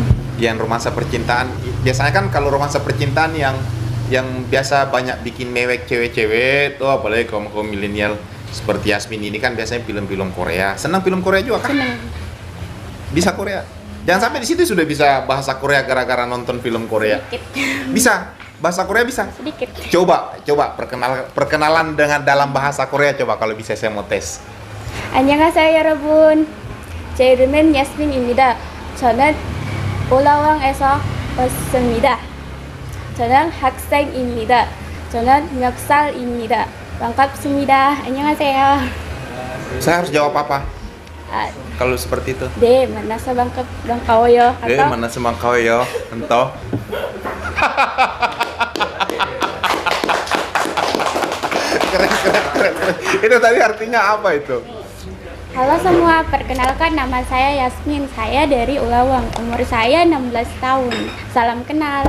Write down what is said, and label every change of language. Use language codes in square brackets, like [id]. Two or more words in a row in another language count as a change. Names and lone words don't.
[id] Yang romansa percintaan. Biasanya kan kalau romansa percintaan yang biasa banyak bikin mewek cewek-cewek tuh, apalagi kaum milenial seperti Yasmin ini kan biasanya film-film Korea. Senang film Korea juga kan? Senang. Bisa Korea. Jangan sampai di situ sudah bisa bahasa Korea gara-gara nonton film Korea. Sedikit. Bisa. Bahasa Korea bisa? sedikit. Coba perkenalan dengan dalam bahasa Korea coba kalau bisa saya mau tes. [ko] 안녕하세요 여러분. 제 이름은 야스민입니다. 저는 올라왕에서 왔습니다. 저는 학생입니다. 저는 몇 살입니다. 반갑습니다. 안녕하세요. [id] Saya harus jawab apa? 아, Kalau seperti itu. [ko] 네, 만나서 반가워요. [id] Mana semang kau yo, entah. Keren. Itu tadi artinya apa itu? Halo semua, perkenalkan nama saya Yasmin. Saya dari Ulawang. Umur saya 16 tahun. Salam kenal.